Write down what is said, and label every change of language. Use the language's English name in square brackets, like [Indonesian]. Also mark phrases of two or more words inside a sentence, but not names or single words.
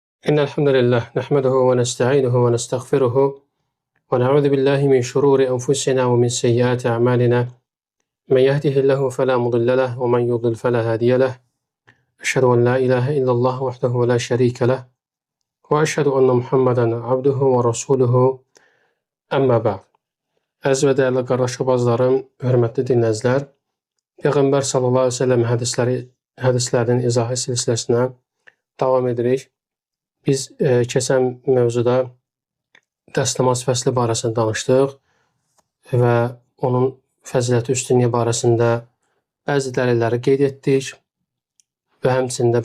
[Arabic] إن الحمد لله نحمده ونستعينه ونستغفره ونعوذ بالله من شرور أنفسنا ومن سيئات أعمالنا من يهده الله فلا مضل له ومن يضلل فلا هادي له أشهد أن لا إله إلا الله وحده لا شريك له وأشهد أن محمدا عبده ورسوله أما بعد. [Azerbaijani] Əziz və dəyərli qardaş və bacılarım, hörmətli dinləyicilər, Peyğəmbər [Arabic] صلى الله عليه وسلم [Azerbaijani] hədislərinin izahı silsiləsinə davam edirik. Biz keçən mövzuda dəstəmaz fəsli barəsində danışdıq və onun fəziləti üstünlüyü barəsində bəzi dəlilləri qeyd etdik və həmçində